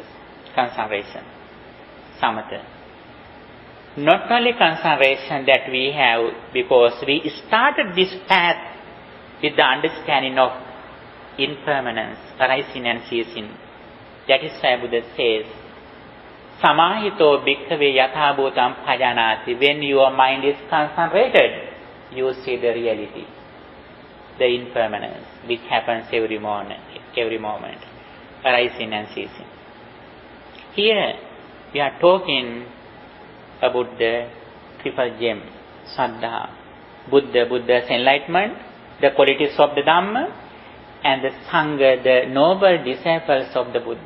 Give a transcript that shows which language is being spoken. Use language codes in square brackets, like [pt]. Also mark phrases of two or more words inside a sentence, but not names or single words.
[en] Concentration, samatha. Not only concentration that we have, because we started this path with the understanding of impermanence, arising and ceasing. That is why Buddha says, [pi] Samahito bhikkhave yatha bhutam bhajanati. [en] When your mind is concentrated, you see the reality, the impermanence, which happens every moment, arising and ceasing. Here, we are talking about the triple gem, Saddhā, Buddha's enlightenment, the qualities of the Dhamma, and the Sangha, the noble disciples of the Buddha.